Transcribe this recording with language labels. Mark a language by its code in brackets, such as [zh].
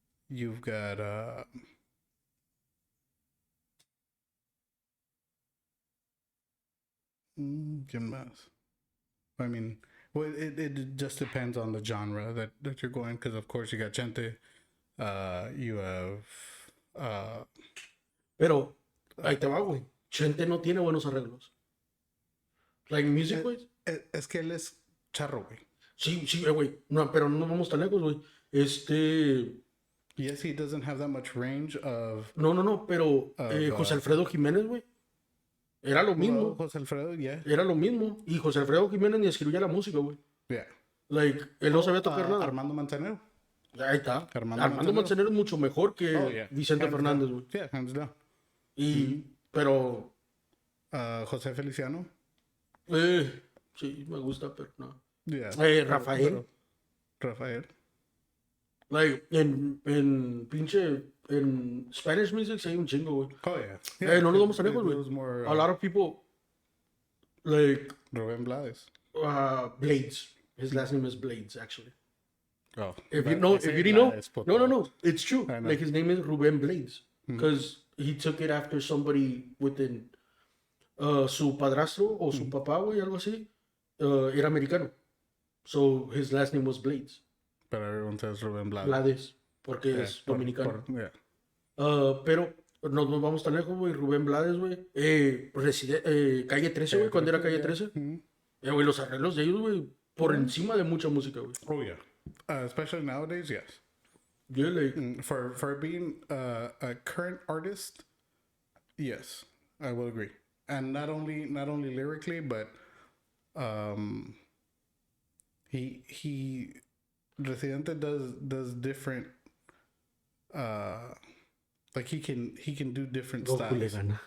[en] You've got [es] ¿quién más? [en] I mean, well, it just depends on the genre that you're going, because of course you got Chente, you have [es] Pero ahí te va, güey. Chente no tiene buenos arreglos. [en] Like music, güey. [es] es que él es charro, güey. Sí, güey. No, pero no vamos tan lejos, güey. [en] Yes, he doesn't have that much range of. [es] No, pero José Alfredo Jiménez, güey. Era lo mismo. [en] Well, José Alfredo, yeah. [es] Era lo mismo. Y José Alfredo Jiménez ni escribía la música, güey. [en] Yeah. [es] Like, él no sabía tocar nada. Armando Manzanero. Ahí está. Armando Manzanero es mucho mejor que Vicente Fernández, güey. [en] Yeah, hands down. [es] Pero. José Feliciano. Sí, me gusta, pero no. [en] Yeah. Rafael. Rafael. [es] Like, en [en] Spanish music [es] sí hay un chingo, güey. [en] Oh, yeah. [es] No nos vamos tan lejos, güey. [en] A lot of people, like... Rubén Blades. Blades. His last name is Blades, actually. Oh. If you didn't know, no. It's true. Like, his name is Rubén Blades. Because he took it after somebody within... [es] su padrastro o su papá, güey, algo así, era americano. [en] So, his last name was Blades. Pero everyone says Rubén Blades. [es] Blades, porque es dominicano. [en] Yeah. [es] Pero no nos vamos tan lejos, güey. Rubén Blades, güey. Calle 13, güey, cuando era Calle 13. Güey, los arreglos de ellos, güey, por encima de mucha música, güey. [en] Oh, yeah. Especially nowadays, yes. Yeah, like... For being a current artist, yes, I will agree. And not only lyrically, but he Residente does different like he can do different styles.